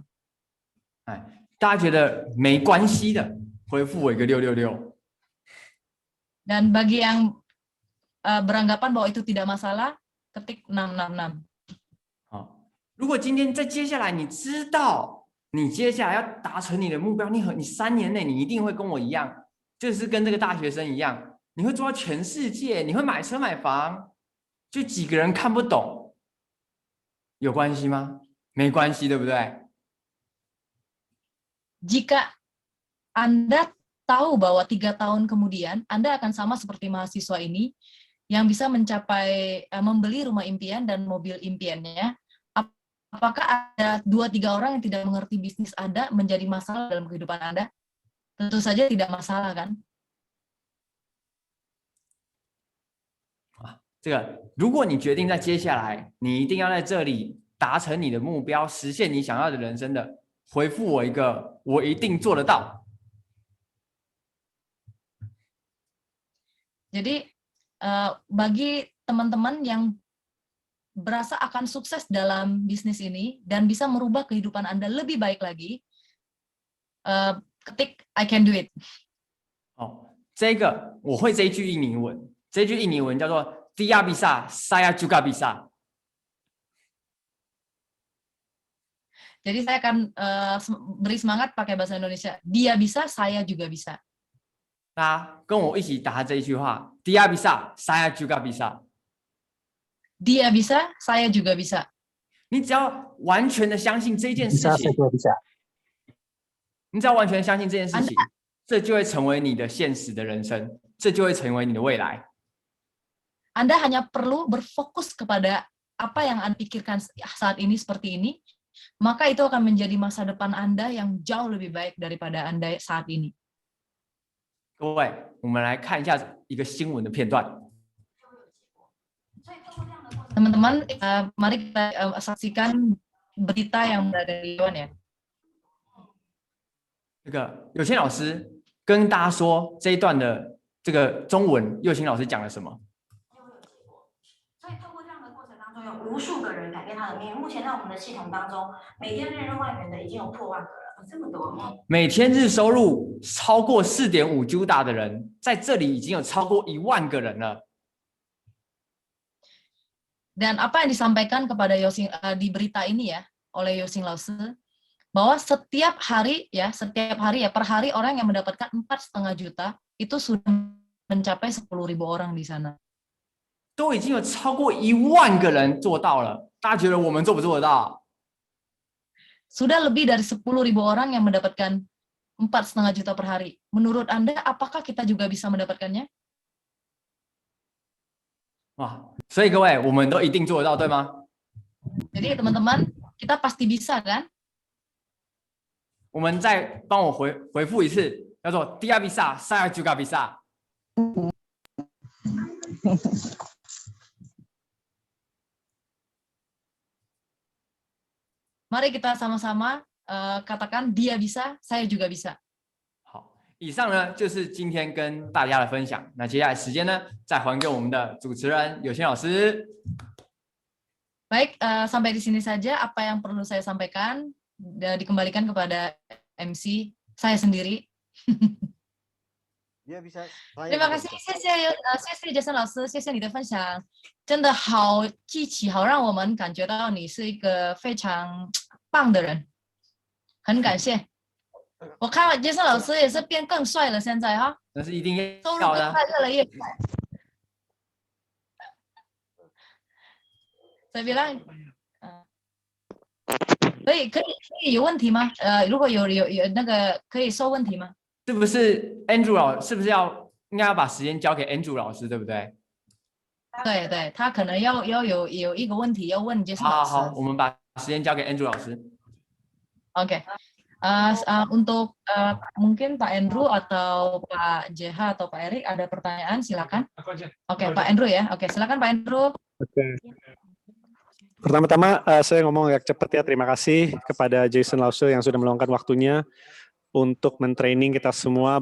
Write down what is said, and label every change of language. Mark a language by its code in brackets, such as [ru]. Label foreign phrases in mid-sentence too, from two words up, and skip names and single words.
[zh] 大家觉得没关系的，回复我一个666。 [id] Dan bagi yang beranggapan bahwa itu tidak masalah, ketik 666. [zh] 好，如果今天在接下来你知道你接下来要达成你的目标，你3年内你一定会跟我一样，就是跟这个大学生一样，你会做到全世界，你会买车买房，就几个人看不懂，有关系吗？没关系，对不对？ [id] Jika Anda tahu bahwa 3 tahun kemudian Anda akan sama seperti mahasiswa ini yang bisa mencapai membeli rumah impian dan mobil impiannya, apakah ada 2-3 orang yang tidak mengerti bisnis Anda menjadi masalah dalam kehidupan Anda? Tentu saja tidak masalah, kan? [zh] 这个，如果你决定在接下来你一定要在这里达成你的目标，实现你想要的人生的，回复我一个，我一定做得到。 [id] Jadi bagi teman-teman yang berasa akan sukses dalam bisnis ini dan bisa merubah kehidupan Anda lebih baik lagi, ketik [en] I can do it. [zh] 哦，这个我会这一句印尼文，这句印尼文叫做 [id] Dia bisa, saya juga bisa。 Jadi saya akan beri semangat pakai bahasa Indonesia. Dia bisa, saya juga bisa. [zh] 大家跟我一起打这一句话 ： [id] Dia bisa, saya juga bisa。 Dia bisa, saya juga bisa。 [zh] 你只要完全的相信这件事情，你只要完全相信这件事情，这就会成为你的现实的人生，这就会成为你的未来。 [id] Anda hanya perlu berfokus kepada apa yang Anda pikirkan saat ini seperti ini, maka itu akan menjadi masa depan Anda yang jauh lebih baik daripada Anda saat ini. [zh] 各位，我们来看一下一个新闻的片段。 [id] Teman-teman, mari kita saksikan berita yang berada di luar ya. [zh] 这个有谦老师跟大家说这一段的这个中文，佑清老师讲了什么？所以透过这样的过程当中，有无数个人改变他的命运。目前在我们的系统当中，每天日入万元的已经有破万个了，这么多。每天日收入超过4.5 Juta 的人，在这里已经有超过1万个人了。 [id] Dan apa yang disampaikan kepada Yosing di berita ini ya oleh Yosing Lause, bahwa setiap hari ya per hari orang yang mendapatkan 4,5 juta itu sudah mencapai 10.000 orang di sana. [zh] 都已经有超过1万个人做到了，大家觉得我们做不做得到？ [id] Sudah lebih dari 10.000 orang yang mendapatkan 4,5 juta per hari. Menurut Anda, apakah kita juga bisa mendapatkannya? [zh] 哇！所以各位，我们都一定做得到，对吗？ [id] Jadi teman-teman, kita pasti bisa kan? [zh] 我们再帮我回复一次，叫做 [id] Dia bisa, saya juga bisa。 Mari kita sama-sama katakan dia bisa, saya juga bisa. [zh] 好，以上呢就是今天跟大家的分享。那接下来时间呢，再还给我们的主持人有谦老师。 [id] Baik, sampai di sini saja apa yang perlu saya sampaikan, dikembalikan kepada MC saya sendiri. Terima kasih, [zh] 谢谢Jason 老师，谢谢你的分享，真的好记起，好让我们感觉到你是一个非常棒的人，很感谢。我看 Jason 老师也是变更帅了，现在哈，那是一定收入要的。更快，越来越快。 [id] Saya bilang, [zh] 可以有问题吗？如果有那个可以收问题吗？是不是 Andrew 老是不是应该要把时间交给 Andrew 老师，对不对？对对，他可能要有一个问题要问 Jason 老师。好，我们把时间交给 Andrew 老师。 [id] OK， Untuk mungkin Pak Andrew atau Pak JH atau Pak Erik ada pertanyaan, silakan. Oke, Pak Andrew ya. Oke, silakan Pak Andrew. Oke. Pertama-tama saya ngomong agak cepat ya. Terima kasih kepada Jason Lause yang sudah meluangkan waktunya untuk mentraining kita semua.